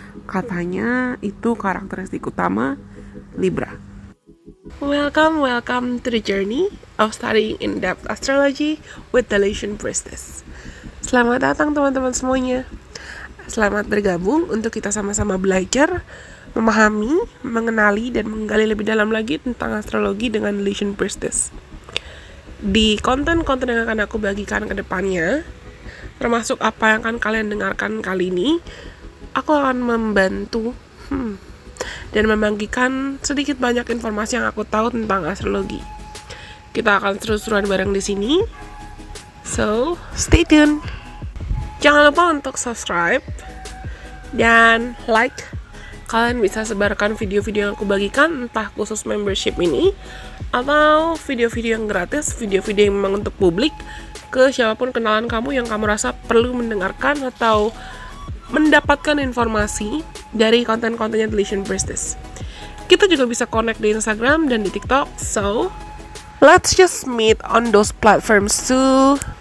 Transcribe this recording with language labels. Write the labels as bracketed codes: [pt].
[id] Katanya itu karakteristik utama Libra. [en] Welcome to the journey of studying in-depth astrology with the Lation Priestess. [id] Selamat datang teman-teman semuanya. Selamat bergabung untuk kita sama-sama belajar, memahami, mengenali, dan menggali lebih dalam lagi tentang astrologi dengan Lation Priestess. Di konten-konten yang akan aku bagikan ke depannya, termasuk apa yang akan kalian dengarkan kali ini, aku akan membantu dan membagikan sedikit banyak informasi yang aku tahu tentang astrologi. Kita akan seru-seruan bareng di sini. [en] So, stay tuned. [id] Jangan lupa untuk subscribe dan like. Kalian bisa sebarkan video-video yang aku bagikan, entah khusus membership ini atau video-video yang gratis, video-video yang memang untuk publik, ke siapapun kenalan kamu yang kamu rasa perlu mendengarkan atau mendapatkan informasi dari konten-kontennya The Lation Priestess. Kita juga bisa connect di Instagram dan di TikTok. [en] So, let's just meet on those platforms too.